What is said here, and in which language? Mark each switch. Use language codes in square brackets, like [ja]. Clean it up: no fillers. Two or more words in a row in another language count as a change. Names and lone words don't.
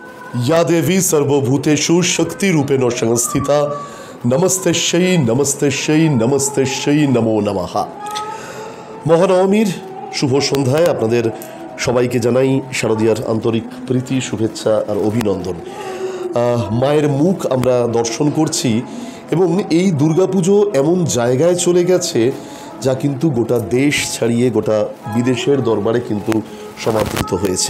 [sa] या देवी सर्वभूतेषु शक्तिरूपेण संस्थिता नमस्तेश्यै नमस्तेश्यै नमस्तेश्यै नमो नमः। [bn] মহানবমীর শুভ সন্ধ্যায় আপনাদের সবাইকে জানাই শারদীয়ার আন্তরিক প্রীতি, শুভেচ্ছা আর অভিনন্দন। মায়ের মুখ আমরা দর্শন করছি এবং এই দুর্গাপুজো এমন জায়গায় চলে গেছে যা কিন্তু গোটা দেশ ছাড়িয়ে গোটা বিদেশের দরবারে কিন্তু সমাদৃত হয়েছে।